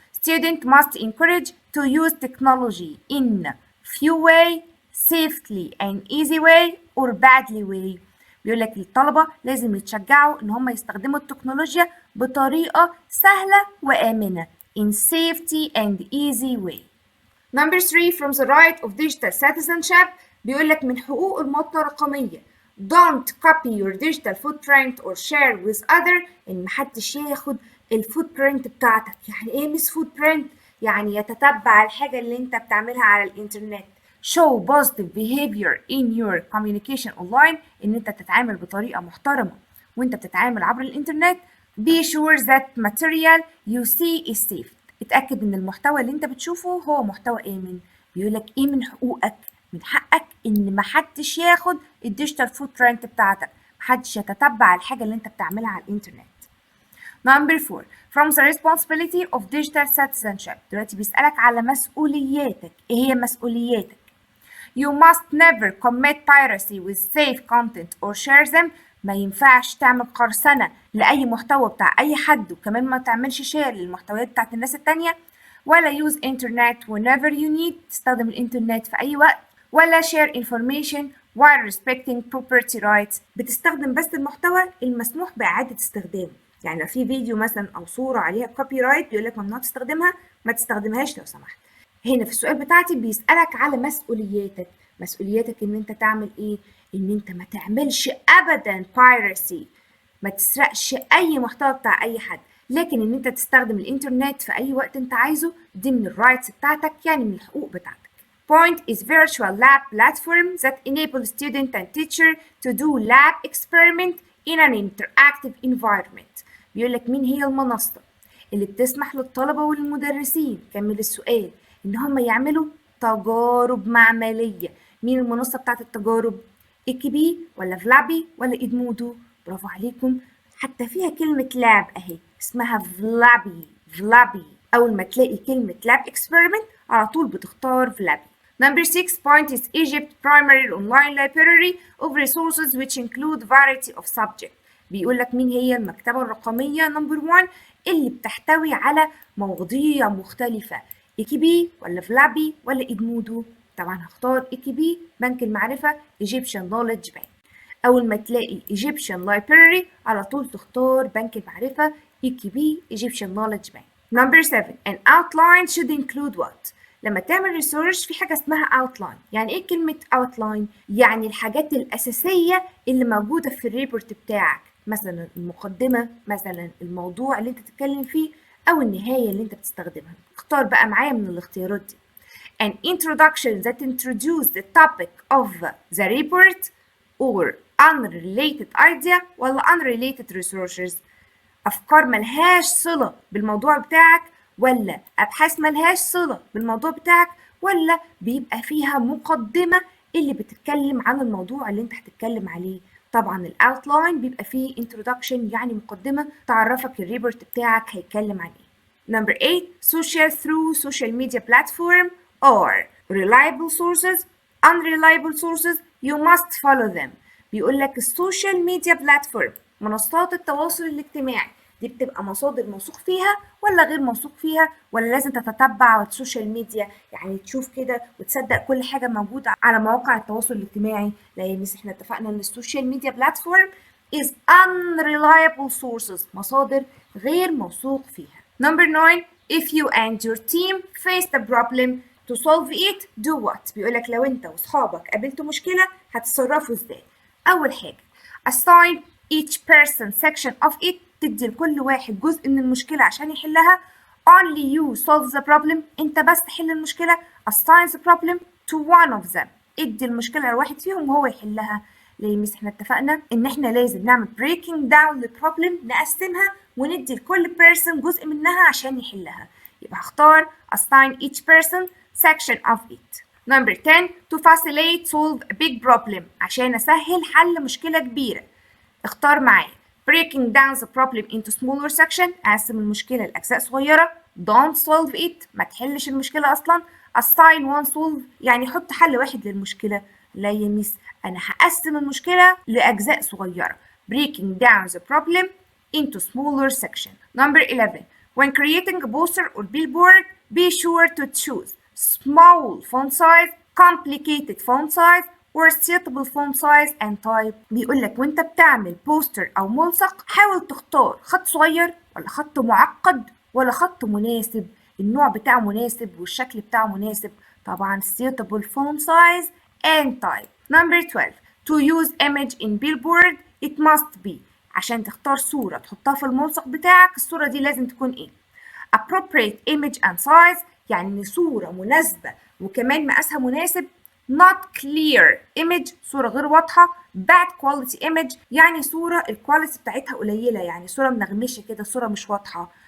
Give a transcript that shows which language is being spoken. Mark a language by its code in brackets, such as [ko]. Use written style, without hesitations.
[en] Student must encourage to use technology in few way, safely and easy way or badly way. [ar] بيقول لك الطلبة لازم يتشجعوا إن هم يستخدموا التكنولوجيا بطريقة سهلة وآمنة [en] in safety and easy way. Number 3. From the right of digital citizenship [ar] بيقول لك من حقوق المواطنة الرقمية [en] don't copy your digital footprint or share with other، [ar] إن محدش ياخد الفوت برنت بتاعتك. يعني إيه مس فوت برنت؟ يعني يتتبع الحاجة اللي أنت بتعملها على الإنترنت. [en] show positive behavior in your communication online، [ar] إن أنت تتعامل بطريقة محترمة وأنت بتتعامل عبر الإنترنت. [en] be sure that material you see is safe، [ar] اتأكد إن المحتوى اللي أنت بتشوفه هو محتوى آمن. بيقولك إيه من حقوقك؟ من حقك إن محدش ياخد الديجيتال فوت برنت بتاعتك، محدش يتتبع الحاجة اللي أنت بتعملها على الإنترنت. [en] Number 4. From the responsibility of digital citizenship [ar] دلوقتي بيسألك على مسؤولياتك. إيه هي مسؤولياتك؟ [en] You must never commit piracy with safe content or share them. [ar] ما ينفعش تعمل قرصنة لأي محتوى بتاع أي حد، وكمان ما تعملش شير للمحتويات بتاعت الناس التانية، ولا [en] use internet whenever you need [ar] تستخدم الإنترنت في أي وقت، ولا [en] share information while respecting property rights [ar] بتستخدم بس المحتوى المسموح بإعادة استخدامه. يعني لو في فيديو مثلا أو صورة عليها كوبي رايت بيقولك ممنوع تستخدمها، ما تستخدمهاش لو سمحت. هنا في السؤال بتاعتي بيسألك على مسؤولياتك. مسؤولياتك ان انت تعمل ايه؟ ان انت ما تعملش ابدا piracy، ما تسرقش اي محتوى بتاع اي حد، لكن ان انت تستخدم الانترنت في اي وقت انت عايزه دي من الرايتس بتاعتك، يعني من الحقوق بتاعتك. [en] Point is virtual lab platform that enable student and teacher to do lab experiment in an interactive environment. [ar] بيقول لك مين هي المنصة اللي بتسمح للطلبة والمدرسين، كمل السؤال، إن هم يعملوا تجارب معملية. مين المنصة بتاعت التجارب؟ إيكيبي ولا فلابي ولا إدمودو؟ برافو عليكم، حتى فيها كلمة لاب أهي اسمها فلابي. أول ما تلاقي كلمة لاب experiment على طول بتختار فلابي. [en] Number 6 point is Egypt primary online library of resources which include variety of subject. [ar] بيقول لك مين هي المكتبة الرقمية نمبر 1 اللي بتحتوي على مواضيع مختلفة، إيكيبي ولا فلابي ولا إدمودو؟ طبعا هختار إيكيبي، بنك المعرفة Egyptian Knowledge Bank. أول ما تلاقي Egyptian Library على طول تختار بنك المعرفة إيكيبي Egyptian Knowledge Bank. [en] Number 7 an outline should include what؟ [ar] لما تعمل ريسيرش في حاجة اسمها [en] outline. [ar] يعني ايه كلمة outline؟ يعني الحاجات الأساسية اللي موجودة في الريبورت بتاعك، مثلا المقدمة، مثلا الموضوع اللي انت تتكلم فيه، أو النهاية اللي انت بتستخدمها. اختار بقى معايا من الاختيارات دي. [en] An introduction that introduces the topic of the report or unrelated idea ولا unrelated resources. [ar] أفكار ملهاش صلة بالموضوع بتاعك، ولا أبحاث ملهاش صلة بالموضوع بتاعك، ولا بيبقى فيها مقدمة اللي بتتكلم عن الموضوع اللي انت هتتكلم عليه. طبعا الاوتلاين بيبقى فيه introduction يعني مقدمة تعرفك الريبورت بتاعك هيتكلم عن ايه. [en] Number 8 social through social media platform or reliable sources, unreliable sources you must follow them. [ar] بيقول لك السوشيال ميديا بلاتفورم، منصات التواصل الاجتماعي دي بتبقى مصادر موثوق فيها ولا غير موثوق فيها، ولا لازم تتتبع السوشيال ميديا يعني تشوف كده وتصدق كل حاجة موجودة على مواقع التواصل الاجتماعي؟ لا يا ميس، احنا اتفقنا ان السوشيال ميديا بلاتفورم [en] is unreliable sources، [ar] مصادر غير موثوق فيها. [en] Number 9 if you and your team faced a problem to solve it do what؟ [ar] بيقولك لو انت واصحابك قابلتوا مشكلة هتتصرفوا ازاي؟ اول حاجة [en] assign each person section of it، [ar] تدي لكل واحد جزء من المشكلة عشان يحلها. [en] only you solve the problem، [ar] انت بس تحل المشكلة. [en] assign the problem to one of them، [ar] ادي المشكلة لواحد فيهم وهو يحلها. ليه ميس؟ احنا اتفقنا ان احنا لازم نعمل [en] breaking down the problem، [ar] نقسمها وندي لكل person جزء منها عشان يحلها. يبقى هختار [en] assign each person section of it. Number 10 to facilitate solve a big problem، [ar] عشان اسهل حل مشكلة كبيرة. اختار معايا [en] breaking down the problem into smaller section، [ar] اقسم المشكلة لأجزاء صغيرة. [en] don't solve it، [ar] ما تحلش المشكلة أصلا. [en] assign one solve، [ar] يعني حط حل واحد للمشكلة. لا يا ميس، أنا هقسم المشكلة لأجزاء صغيرة. [en] breaking down the problem into smaller section. Number 11 when creating a poster or billboard be sure to choose small font size, complicated font size or suitable font size and type. [ar] بيقول لك وانت بتعمل بوستر او ملصق حاول تختار خط صغير ولا خط معقد ولا خط مناسب، النوع بتاعه مناسب والشكل بتاعه مناسب. [en] طبعا suitable font size and type. Number 12 to use image in billboard it must be، [ar] عشان تختار صورة تحطها في الملصق بتاعك الصورة دي لازم تكون ايه؟ [en] appropriate image and size، [ar] يعني صورة مناسبة وكمان مقاسها مناسب. [en] not clear image، [ar] صورة غير واضحة. [en] bad quality image، [ar] يعني صورة الكواليتي بتاعتها قليلة، يعني صورة منغمشة كده، صورة مش واضحة.